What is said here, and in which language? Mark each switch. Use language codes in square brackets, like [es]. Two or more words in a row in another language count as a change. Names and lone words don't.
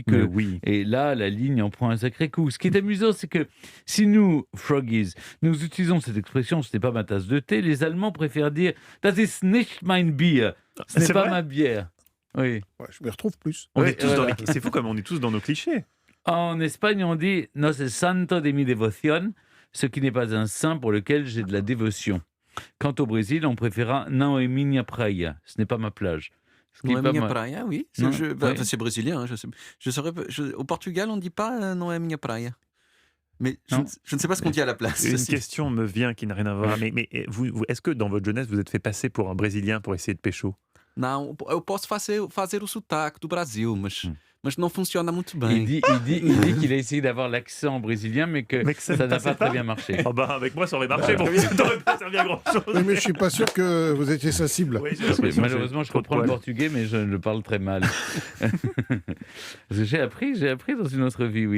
[fr] Et là, la ligne en prend un sacré coup. Ce qui est amusant, c'est que si nous, Froggies, nous utilisons cette expression, ce n'est pas ma tasse de thé, les Allemands préfèrent dire « [de] Das ist nicht mein Bier ». [fr] Ce n'est pas ma bière. Oui. Ouais, je m'y retrouve plus. C'est fou comme on est tous dans nos clichés. En Espagne, on dit « [es] No es santo de mi devoción [fr] », ce qui n'est pas un saint pour lequel j'ai de la dévotion. Quant au Brésil, on préférera « [pt] Não é minha praia », [fr] ce n'est pas ma plage. [pt] Non é minha praia, [fr] oui. C'est brésilien. Au Portugal, on ne dit pas « [pt] Non é minha praia ». [fr] Mais je ne sais pas ce qu'on dit à la place. Une question me vient qui n'a rien à voir. Mais vous, est-ce que dans votre jeunesse, vous êtes fait passer pour un Brésilien pour essayer de pécho ? [pt] Não, eu posso fazer o sotaque do Brasil, mas não funciona muito bem. [fr] Il dit qu'il a essayé d'avoir l'accent brésilien, mais que ça n'a pas très bien marché. Oh bah, avec moi, ça aurait marché, bon, ça n'aurait pas servi à grand-chose. Oui, mais je ne suis pas sûr que vous étiez sensible. Oui, malheureusement, je comprends le portugais, mais je le parle très mal. J'ai appris dans une autre vie, oui.